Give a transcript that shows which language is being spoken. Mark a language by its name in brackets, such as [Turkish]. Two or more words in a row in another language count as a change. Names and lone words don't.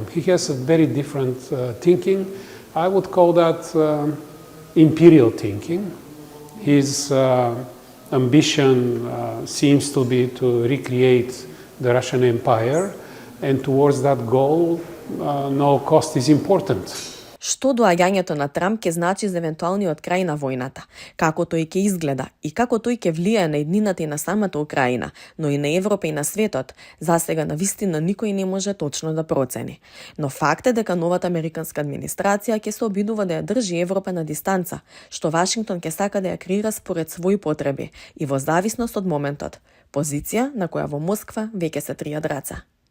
[English] He has a very different thinking. I would call that imperial thinking. His ambition seems to be to recreate the Russian Empire, and towards that goal, no cost is important. [Macedonian] Што доаѓањето на Трамп ќе значи за евентуалниот крај на војната, како тој ќе изгледа и како тој ќе влијае на еднината и на самата Украина, но и на Европа и на светот, засега навистина никој не може точно да процени. Но факт е дека новата американска администрација ќе се обидува да ја држи Европа на дистанца, што Вашингтон ќе сака да ја креира според своји потреби и во зависност од моментот, позиција на која во Москва веќе се тријат раца.